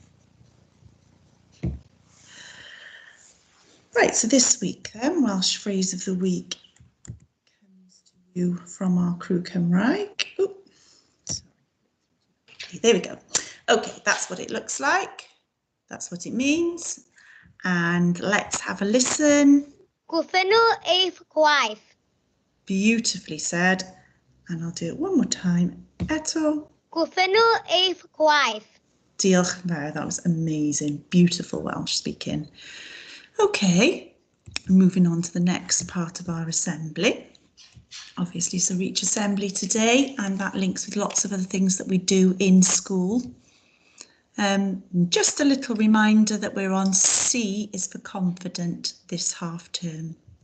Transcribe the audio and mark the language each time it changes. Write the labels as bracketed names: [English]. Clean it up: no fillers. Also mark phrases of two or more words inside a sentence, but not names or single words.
[English] Right, so this week then, Welsh phrase of the week comes to you from our crew Cymraeg. Oh, sorry. Okay, there we go. Okay, that's what it looks like. That's what it means. And let's have a listen. [Welsh] Gwthyn nhw eich gwaith. [English] Beautifully said. And I'll do it one more time. [Welsh] Eto. Gwthyn nhw eich gwaith. Diolch yn fawr, [English] that was amazing. Beautiful Welsh speaking. Okay, moving on to the next part of our assembly. Obviously, so Reach Assembly today, and that links with lots of other things that we do in school. Just a little reminder that we're on C is for confident this half term.